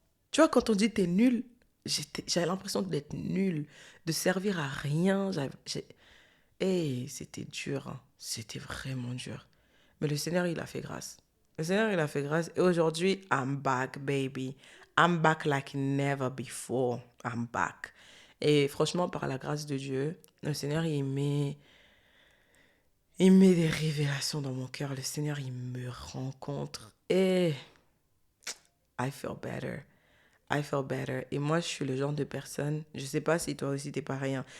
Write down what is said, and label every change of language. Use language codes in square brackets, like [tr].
[fr] Tu vois, quand on dit t'es nul, j'avais l'impression d'être nul, de servir à rien. C'était dur, hein. C'était vraiment dur. Mais le Seigneur, il a fait grâce. Le Seigneur, il a fait grâce. [en] Et aujourd'hui, I'm back, baby. I'm back like never before. I'm back. [fr] Et franchement, par la grâce de Dieu, le Seigneur, il met des révélations dans mon cœur. Le Seigneur, il me rencontre. Et [en] I feel better. I feel better. [fr] Et moi, je suis le genre de personne, je sais pas si toi aussi t'es pareil, hein.